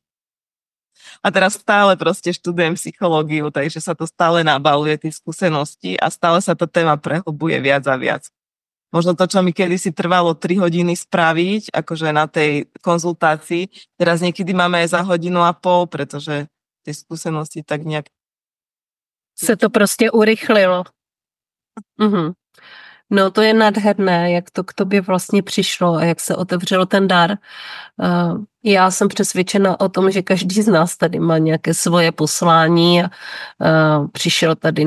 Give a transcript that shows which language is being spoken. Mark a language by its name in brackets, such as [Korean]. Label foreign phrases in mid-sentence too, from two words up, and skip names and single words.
[Slovak] A teraz stále proste študujem psychológiu, takže sa to stále nabaluje, tie skúsenosti a stále sa tá téma prehlbuje viac a viac. Možno to, čo mi kedysi trvalo 3 hodiny spraviť, akože na tej konzultácii, teraz niekedy máme aj za 1,5 hodiny, pretože tie skúsenosti tak nejak... [Czech] Se to prostě urychlilo. No to je nádherné, jak to k tobě vlastně přišlo a jak se otevřelo ten dar. Já jsem přesvědčena o tom, že každý z nás tady má nějaké svoje poslání a přišel tady